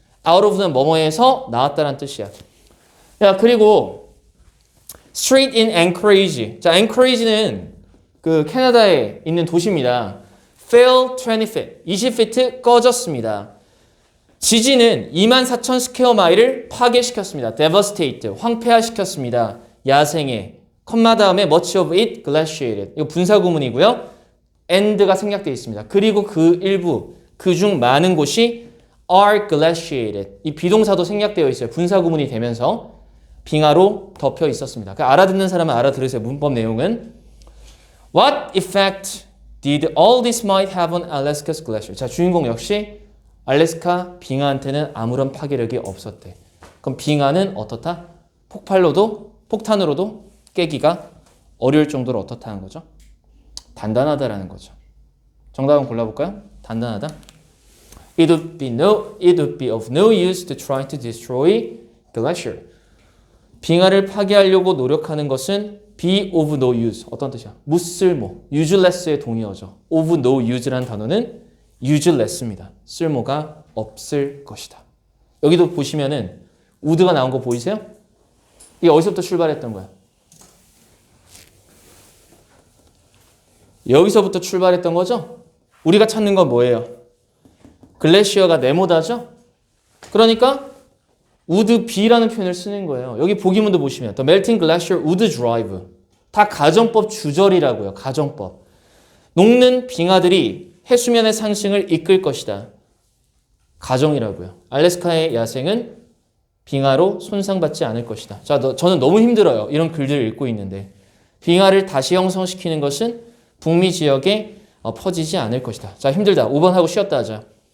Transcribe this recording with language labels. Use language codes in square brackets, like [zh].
[en] out of [ko] 는 뭐뭐에서 나왔다는 뜻이야. 야, 그리고 [en] street in Anchorage. [ko] 자, Anchorage는 그 캐나다에 있는 도시입니다. [en] fell 20 feet [ko] 꺼졌습니다. 지진은 24,000 스퀘어 마일을 파괴시켰습니다. devastate, 황폐화시켰습니다. 야생의 컴마 다음에 [en] much of it glaciated. [ko] 이거 분사 구문이고요. and가 생략되어 있습니다. 그리고 그 일부, 그중 많은 곳이 [en] are glaciated. [ko] 이 비동사도 생략되어 있어요. 분사 구문이 되면서 빙하로 덮여 있었습니다. 그러니까 알아듣는 사람은 알아들으세요. 문법 내용은 [en] What effect did all this might have on Alaska's glacier? [ko] 자, 주인공 역시 알래스카 빙하한테는 아무런 파괴력이 없었대. 그럼 빙하는 어떻다? 폭탄으로도 깨기가 어려울 정도로 어떻다는 거죠? 단단하다라는 거죠. 정답 한번 골라볼까요? 단단하다. [en] It would be of no use to try to destroy glacier. [ko] 빙하를 파괴하려고 노력하는 것은 [en] be of no use. [ko] 어떤 뜻이야? 무쓸모. useless의 동의어죠. [en] of no use [ko] 라는 단어는 useless입니다. 쓸모가 없을 것이다. 여기도 보시면은 would가 나온 거 보이세요? 이게 어디서부터 출발했던 거야? 여기서부터 출발했던 거죠? 우리가 찾는 건 뭐예요? 글래시어가 네모다죠? 그러니까 [en] would be [ko] 라는 표현을 쓰는 거예요. 여기 보기문도 보시면 [en] The melting glacier would drive. [ko] 다 가정법 주절이라고요. 가정법. 녹는 빙하들이 해수면의 상승을 이끌 것이다. 가정이라고요. 알래스카의 야생은 빙하로 손상받지 않을 것이다. 자, 저는 너무 힘들어요. 이런 글들을 읽고 있는데. 빙하를 다시 형성시키는 것은 북미 지역에 퍼지지 않을 것이다. 자, 힘들다. 5번 하고 쉬었다 하자.